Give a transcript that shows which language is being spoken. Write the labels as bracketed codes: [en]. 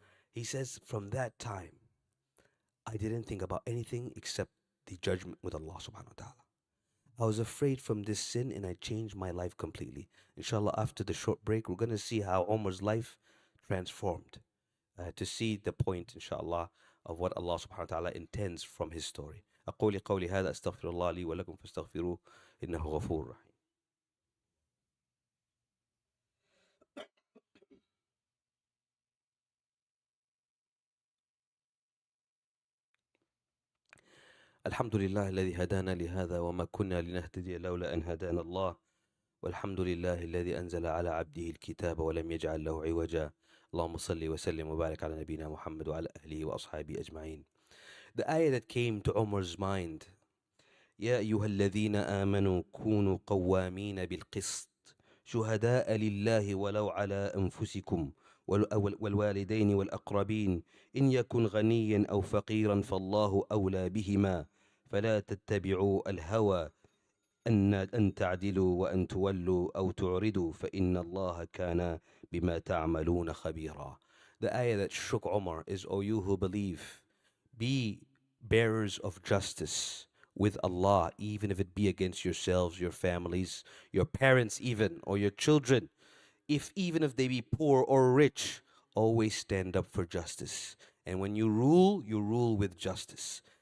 [en] He says, from that time, I didn't think about anything except the judgment with Allah subhanahu wa ta'ala. I was afraid from this sin and I changed my life completely. Inshallah, after the short break, we're going to see how Umar's life transformed, to see the point, inshallah, of what Allah subhanahu wa ta'ala intends from his story. [ar] أقول قولي هذا أستغفر الله لي ولكم فاستغفروه إنه غفور رحيم. الحمد لله الذي هدانا لهذا وما كنا لنهتدي لولا أن هدانا الله والحمد لله الذي أنزل على عبده الكتاب ولم يجعل له عوجا اللهم صل وسلم وبارك على نبينا محمد وعلى أهله وأصحابه أجمعين. [en] The ayah that came to Umar's mind, [ar] يا أيها الذين آمنوا كونوا قوامين بالقسط شهداء لله ولو على أنفسكم والوالدين والأقربين إن يكن غنيا أو فقيرا فالله أولى بهما فلا تتبعوا الهوى أن تعدلوا وأن تولوا أو تعرضوا فإن الله كان بما تعملون خبيرا. [en] The ayah that shook Umar is, O you who believe, be bearers of justice with Allah, even if it be against yourselves, your families, your parents even, or your children. Even if they be poor or rich, always stand up for justice. And when you rule with justice.